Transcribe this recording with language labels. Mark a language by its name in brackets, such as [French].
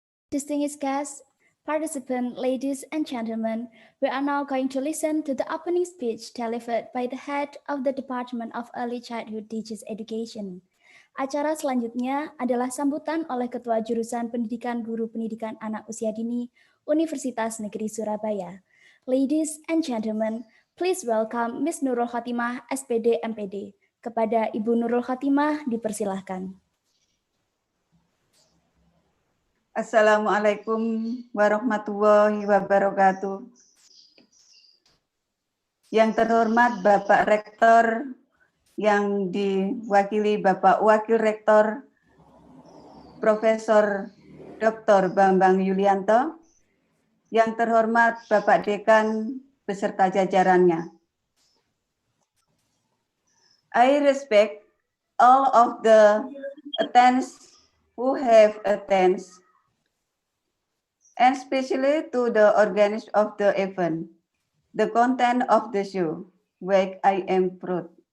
[English] Distinguished guests, participants, ladies and gentlemen, we are now going to listen to the opening speech delivered by the head of the Department of Early Childhood Teachers Education. [Indonesian] Acara selanjutnya adalah sambutan oleh Ketua Jurusan Pendidikan Guru Pendidikan Anak Usia Dini Universitas Negeri Surabaya. [English] Ladies and gentlemen, please welcome Miss Nurul Khotimah, SPD MPD. [Indonesian] Kepada Ibu Nurul Khotimah, dipersilahkan. [Arabic] Assalamualaikum warahmatullahi wabarakatuh. [Indonesian] Yang terhormat Bapak Rektor, yang diwakili Bapak Wakil Rektor, Profesor Dr. Bambang Yulianto, yang terhormat Bapak Dekan beserta jajarannya. [English] I respect all of the attendees who have attended, and especially to the organist of the event, the content of the show, which I am proud.